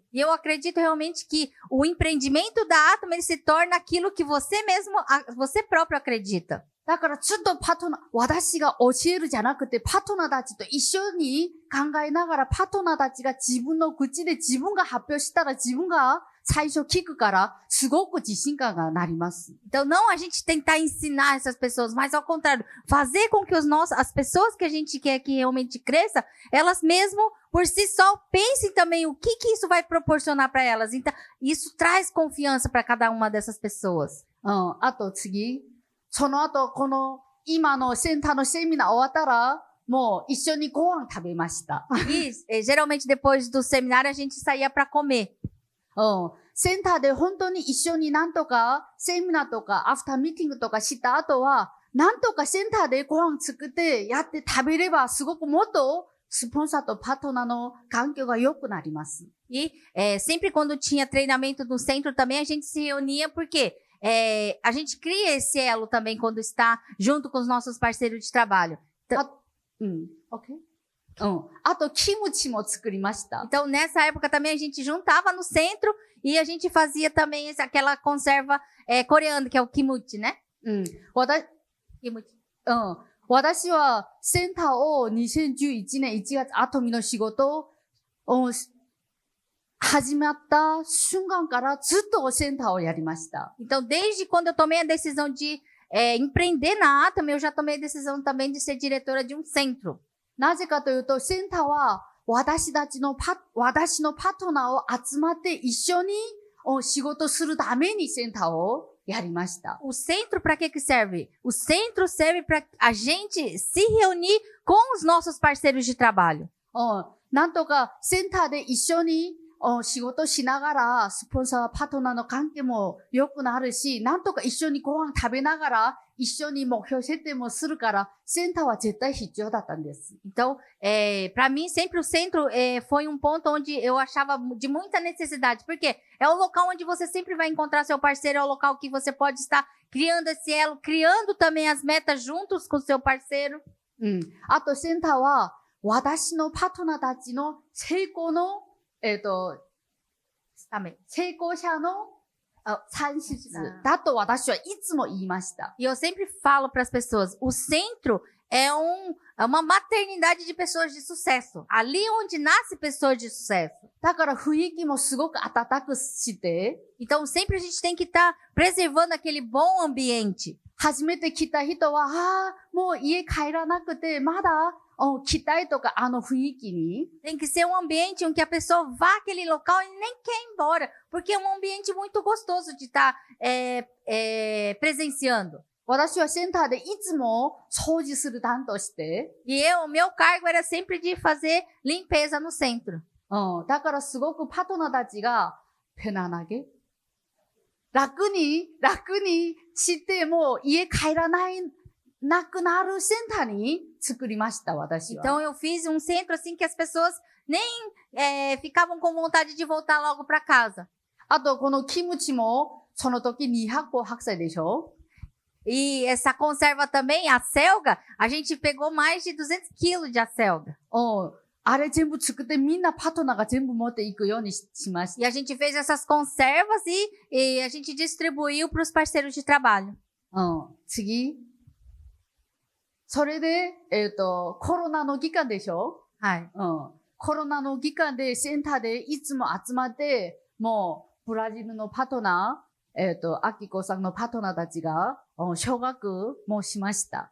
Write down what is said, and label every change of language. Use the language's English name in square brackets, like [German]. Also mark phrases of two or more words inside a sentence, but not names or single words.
[Portuguese] E eu acredito realmente que o empreendimento da Atomy ele se torna aquilo que você próprio acredita. [Japanese] だからずっと私が教えるじゃなくて、パートナーたちと一緒に考えながら、パートナーたちが自分の口で自分が発表したら自分が最初聞くから、すごく自信感がなります。 [Portuguese] Então, não a gente tentar ensinar essas pessoas, mas ao contrário, fazer com que as pessoas que a gente quer que realmente cresça, elas mesmo, por si só, pensem também o que isso vai proporcionar para elas. Então, isso traz confiança para cada uma dessas pessoas. [Japanese] あと次。その後、この今のセンターのセミナー終わったら、もう一緒にご飯食べました。 [Portuguese] E geralmente depois do seminário a gente saía para comer. [Japanese] センターで本当に一緒になんとかセミナーとかアフターミーティングとかした後は、なんとかセンターでご飯作ってやって食べればすごくもっとスポンサーとパートナーの環境が良くなります。 [Portuguese] E sempre quando tinha treinamento no centro também a gente se reunia porque a gente cria esse elo também quando está junto com os nossos parceiros de trabalho. [Japanese] あと、キムチも作りました。 [Portuguese] Então, nessa época também a gente juntava no centro e a gente fazia também aquela conserva coreana, que é o kimchi, né? Kimchi. [Japanese] 私はセンターを2011年1月アトミの仕事を始まった瞬間からずっとセンターをやりました。 [Portuguese] Então, desde quando eu tomei a decisão de empreender na Atom, eu já tomei a decisão também de ser diretora de um centro. [Japanese] なぜかというと、センターは私のパートナーを集まって一緒に仕事するためにセンターをやりました。 [Portuguese] O centro para que serve? O centro serve para a gente se reunir com os nossos parceiros de trabalho. [Japanese] なんとかセンターで一緒に仕事しながら、スポンサー、パートナーの関係も良くなるし、なんとか一緒にご飯食べながら、一緒に目標設定もするから、センターは絶対必要だったんです。 [Portuguese] Então, para mim, sempre o centro foi um ponto onde eu achava de muita necessidade, porque é o local onde você sempre vai encontrar seu parceiro, é o local que você pode estar criando esse elo, criando também as metas juntos com seu parceiro. [Japanese] あと、センターは、私のパートナーたちの成功の成功者の産出だと私はいつも言いました。 [Portuguese] E eu sempre falo para as pessoas, o centro é uma maternidade de pessoas de sucesso. Ali onde nasce pessoas de sucesso. [Japanese] だから雰囲気もすごく温くして、 [Portuguese] então sempre a gente tem que estar preservando aquele bom ambiente. [Japanese] 初めて来た人は、もう家帰らなくて、まだ来たいとか、雰囲気に。 [Portuguese] Tem que ser um ambiente em que a pessoa vá àquele local e nem quer ir embora, porque é um ambiente muito gostoso de estar presenciando. [Japanese] 私はセンターでいつも掃除する担当して。 [Portuguese] E meu cargo era sempre de fazer limpeza no centro. [Japanese] だからすごくパートナーたちが、편안하게楽にしても家帰らなくなるセンターに作りました、私は。 [Portuguese] Então eu fiz um centro assim que as pessoas nem ficavam com vontade de voltar logo para casa. [Japanese] あと、このキムチも、その時200個白菜でしょ [Portuguese] E essa conserva também, a selga, a gente pegou mais de 200 quilos de acelga. [Japanese] あれ全部作ってみんなパートナーが全部持っていくようにしました。 [Portuguese] E a gente fez essas conservas e a gente distribuiu para os parceiros de trabalho. [Japanese] 次。それで、コロナの期間でしょはい。コロナの期間でセンターでいつも集まって、もう、ブラジルのパートナー、アキコさんのパートナーたちが、小学もしました。